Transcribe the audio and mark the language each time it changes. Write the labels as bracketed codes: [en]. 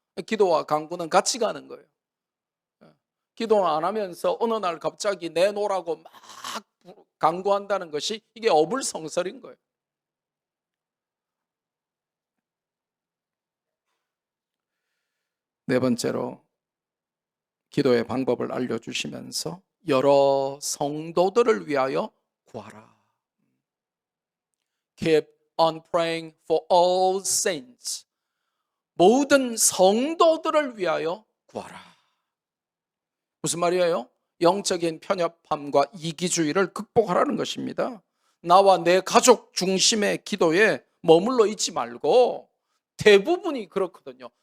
[ko] 기도와 간구는 같이 가는 거예요. 기도 안 하면서 어느 날 갑자기 내놓으라고 막 간구한다는 것이 이게 어불성설인 거예요. 네 번째로 기도의 방법을 알려주시면서 여러 성도들을 위하여 구하라. [en] Keep on praying for all saints. [ko] 모든 성도들을 위하여 구하라. 무슨 말이에요? 영적인 편협함과 이기주의를 극복하라는 것입니다. 나와 내 가족 중심의 기도에 머물러 있지 말고 대부분이 그렇거든요.